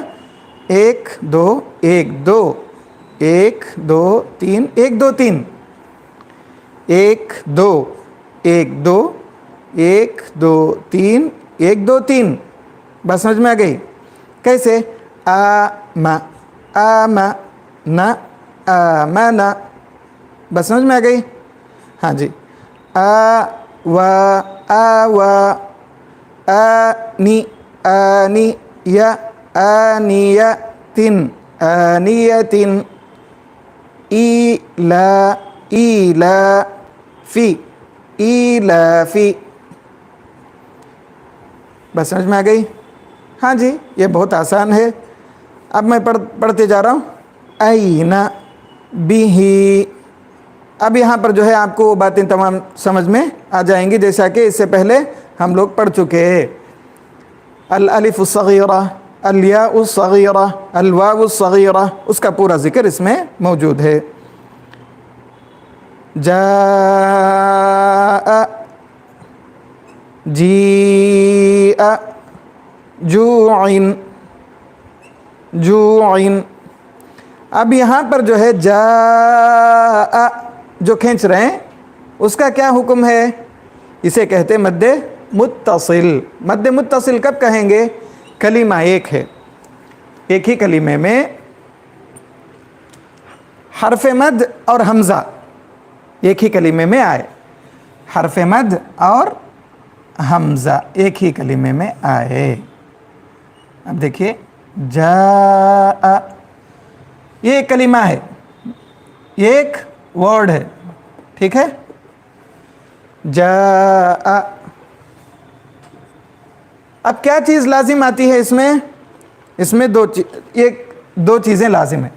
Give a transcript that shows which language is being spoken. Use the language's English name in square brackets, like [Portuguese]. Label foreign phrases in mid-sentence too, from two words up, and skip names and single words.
[Urdu] 1 2 1 2 1 2 3 1 2 3 1 2 1 2 1 2 3 1 2 3. بس سمجھ میں آ گئی؟ کیسے؟ [Arabic] آما نا آمنا. [Urdu] بس سمجھ میں آ گئی؟ ہاں جی. [Arabic] آوا آوا آنی آنی یا آنیتن آنیتن. ایلا ایلا فی ایلا فی. [Urdu] بس سمجھ میں آ گئی؟ ہاں جی یہ بہت آسان ہے. اب میں پڑھتے جا رہا ہوں. این بھی. اب یہاں پر جو ہے آپ کو وہ باتیں تمام سمجھ میں آ جائیں گی جیسا کہ اس سے پہلے ہم لوگ پڑھ چکے ہیں. [Arabic] الالف الصغیرہ الیاء الصغیرہ الواو الصغیرہ [Urdu] اس کا پورا ذکر اس میں موجود ہے. [Arabic] جاء جیء جوعن جوعن. [Urdu] اب یہاں پر جو ہے جاء جو کھینچ رہے ہیں اس کا کیا حکم ہے؟ اسے کہتے ہیں مد متصل. مد متصل کب کہیں گے؟ کلمہ ایک ہے, ایک ہی کلمے میں حرف مد اور حمزہ ایک ہی کلمے میں آئے. حرف مد اور حمزہ ایک ہی کلمے میں آئے. اب دیکھیے جا، یہ ایک کلمہ ہے، یہ ایک ورڈ ہے، ٹھیک ہے. جا، اب کیا چیز لازم آتی ہے اس میں? اس میں دو چیزیں لازم ہے.